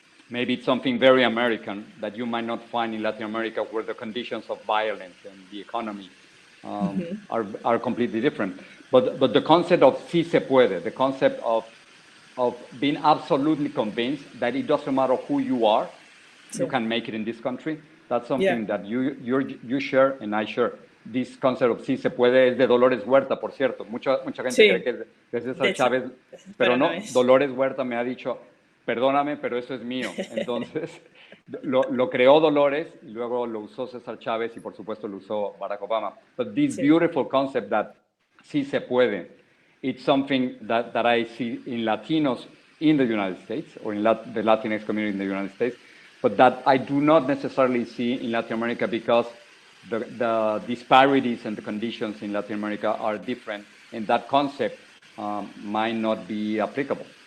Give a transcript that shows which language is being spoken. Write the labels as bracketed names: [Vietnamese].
[English] Maybe it's something very American that you might not find in Latin America, where the conditions of violence and the economy are completely different. But the concept of sí se puede, the concept of being absolutely convinced that it doesn't matter who you are, you can make it in this country. That's something that you share and I share. This concept of [Spanish] sí se puede es de Dolores Huerta, por cierto. Mucha gente cree que es de César Chávez, pero no. Dolores Huerta me ha dicho, perdóname, pero eso es mío. Entonces, lo creó Dolores, y luego lo usó César Chávez y por supuesto lo usó Barack Obama. [English] But this beautiful concept that sí se puede, it's something that I see in Latinos in the United States, or in the Latinx community in the United States, but that I do not necessarily see in Latin America because the disparities and the conditions in Latin America are different, and that concept might not be applicable.